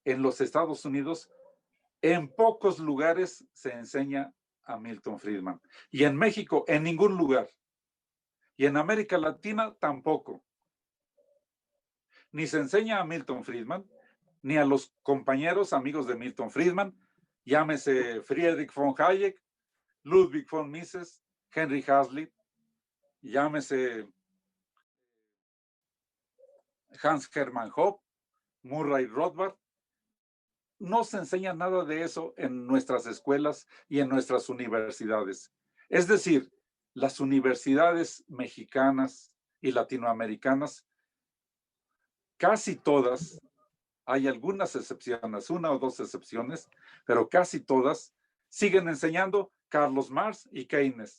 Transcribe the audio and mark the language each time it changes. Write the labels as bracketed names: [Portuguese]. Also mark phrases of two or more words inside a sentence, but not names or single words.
[Spanish] en los Estados Unidos, en pocos lugares se enseña a Milton Friedman. Y en México, en ningún lugar. Y en América Latina tampoco. Ni se enseña a Milton Friedman, ni a los compañeros amigos de Milton Friedman, llámese Friedrich von Hayek, Ludwig von Mises, Henry Hazlitt, llámese Hans Hermann Hoppe, Murray Rothbard. No se enseña nada de eso en nuestras escuelas y en nuestras universidades. Es decir, las universidades mexicanas y latinoamericanas, casi todas, hay algunas excepciones, una o dos excepciones, pero casi todas siguen enseñando Carlos Marx y Keynes.